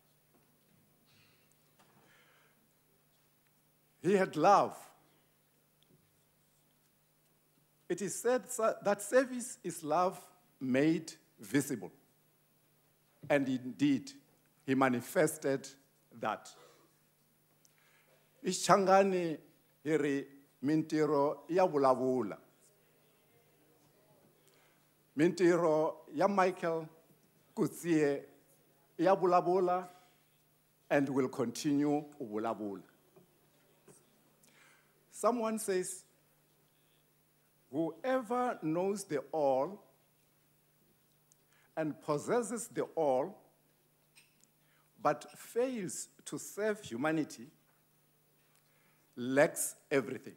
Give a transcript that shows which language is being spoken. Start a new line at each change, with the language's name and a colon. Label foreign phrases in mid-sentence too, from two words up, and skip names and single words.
English: He had love. It is said that service is love made visible. And indeed, he manifested that.
Tsonga: Ishangani hiri mintiro ya vulavula. Mintiro ya Michael Coetzee ya vulavula
English: and will continue
Tsonga: vulavula.
English: Someone says, whoever knows the all and possesses the all, but fails to serve humanity, lacks everything.